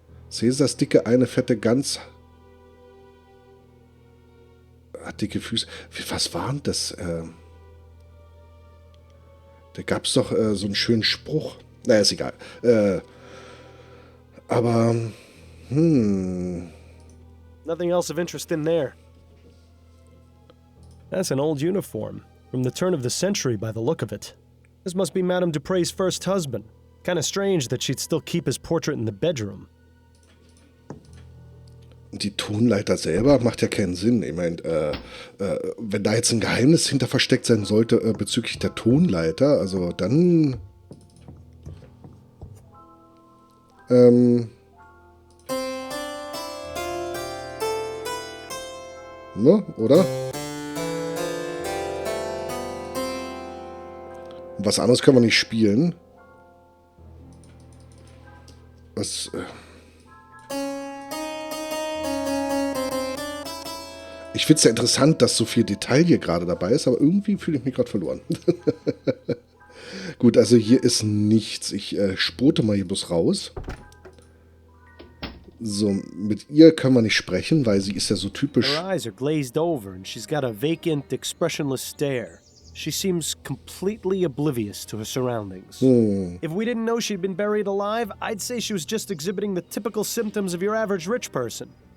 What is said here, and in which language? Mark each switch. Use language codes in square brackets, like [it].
[de] Cäsars dicke, eine fette Gans. Hat dicke Füße. Was war denn das? Da gab es doch so einen schönen Spruch. Naja, ist egal. Aber, [en] Nothing else of interest in there. That's an old uniform, from the turn of the century by the look of it. This must be Madame Dupre's first husband. Kinda strange that she'd still keep his portrait in the bedroom. [de] Die Tonleiter selber macht ja keinen Sinn. Ich meine, wenn da jetzt ein Geheimnis hinter versteckt sein sollte bezüglich der Tonleiter, also dann... Ne, oder? Was anderes können wir nicht spielen. Was... Ich finde es ja interessant, dass so viel Detail hier gerade dabei ist, aber irgendwie fühle ich mich gerade verloren. Gut, also hier ist nichts. Ich spote mal hier bloß raus. So, mit ihr können wir nicht sprechen, weil sie ist ja so typisch... [en] Her eyes are glazed over and she's got a vacant, expressionless stare. She seems completely oblivious to her surroundings. If we didn't know she'd been buried alive, I'd say she was just exhibiting the typical symptoms of your average rich person.